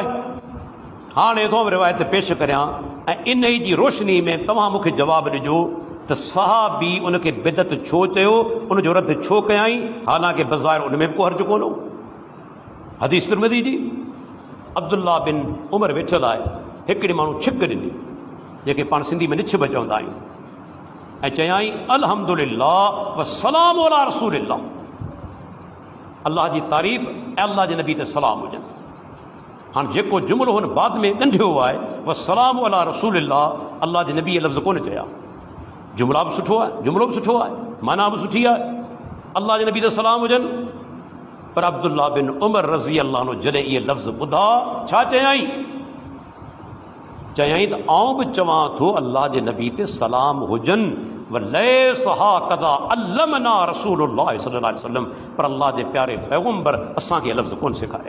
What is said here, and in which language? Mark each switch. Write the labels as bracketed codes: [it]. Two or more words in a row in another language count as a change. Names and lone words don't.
[sd] हाणे थो रिवायत पेश करियां ऐं इन जी रोशनी में तव्हां मूंखे जवाबु ॾिजो त सहाबी उनखे बिदत छो चयो, उनजो रद्द छो कयाई, हालांकि बज़ाहिर उन में बि को हर्ज कोन हो। हदीस तिरमिज़ी जी, अब्दुल्ला बिन उमर वेठल आहे, हिकिड़े माण्हू छिक ॾिनी, जेके पाण सिंधी में निछ बि चवंदा आहियूं, ऐं चयाई [ar] الحمد لله والسلام على رسول الله, [sd] अल्लाह जी तारीफ़ ऐं अल्लाह जे नबी ते सलाम हुजनि। हाणे जेको जुमिलो हुन बाद में ॻंढियो आहे, [ar] والسلام على رسول الله, [sd] अल्लाह जे नबी लफ़्ज़ कोन चया। जुमिला बि सुठो आहे, जुमिलो बि सुठो आहे, माना बि सुठी आहे, अल्लाह जे नबी ते सलाम हुजनि। पर अब्दुल्ला बिन उमर [ar] رضي الله عنه [sd] जॾहिं इहे लफ़्ज़ ॿुधा, छा चयाई? चयाई त आउं बि चवां थो अल्लाह जे नबी ते सलाम हुजनि, [ar] وليس هكذا علمنا رسول الله صلى الله عليه وسلم, [sd] पर अल्लाह जे प्यारे पैगंबर असांखे लफ़्ज़ कोन सेखारिया।